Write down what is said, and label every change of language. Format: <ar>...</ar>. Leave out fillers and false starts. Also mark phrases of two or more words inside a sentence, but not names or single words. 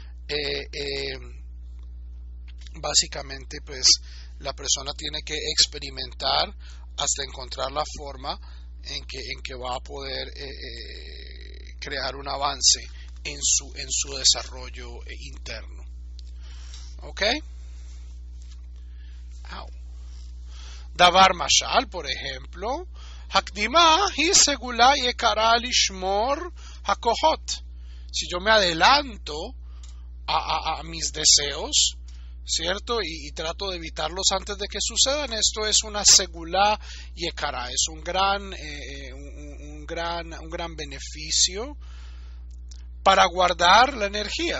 <es>Básicamente, pues, la persona tiene que experimentar hasta encontrar la forma en que va a poder crear un avance en su desarrollo interno.</es> <he>¿Ok? דבר משל,</he> <es>por ejemplo,</es> <he>הקדמה היא סגולה יקרה לשמור הכוחות.</he> <es>Si yo me adelanto a mis deseos, ¿cierto? Y trato de evitarlos antes de que sucedan, esto es una</es> <he>סגולה יקרה,</he> <es>es un gran beneficio para guardar la energía.</es>